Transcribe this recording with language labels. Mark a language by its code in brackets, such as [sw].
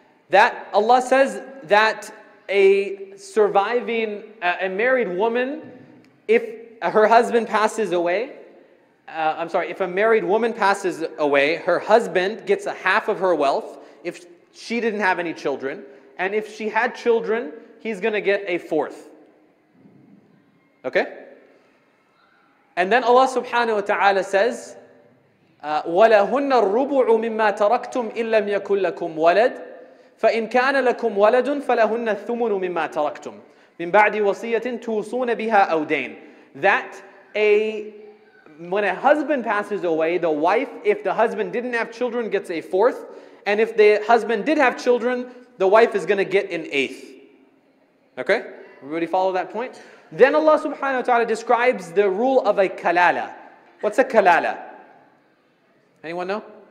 [en] That Allah says that a surviving, a married woman, if her husband passes away, if a married woman passes away, her husband gets a half of her wealth if she didn't have any children. And if she had children, he's going to get a fourth. Okay? And then Allah subhanahu wa ta'ala says, [ar] وَلَهُنَّ الرُّبُعُ مِمَّا تَرَكْتُمْ إِن لَّمْ يَكُن لَّكُمْ وَلَدٌ فَإِن كَانَ لَكُمْ وَلَدٌ فَلَهُنَّ الثُّمُنُ مِمَّا تَرَكْتُمْ مِن بَعْدِ وَصِيَّةٍ تُوصُونَ بِهَا أَوْ دَيْنٍ. [en] That when a husband passes away, the wife, if the husband didn't have children, gets a fourth. And if the husband did have children, the wife is going to get an eighth. Okay? Everybody follow that point? Then Allah subhanahu wa ta'ala describes the rule of a kalala. What's a kalala? Anyone know?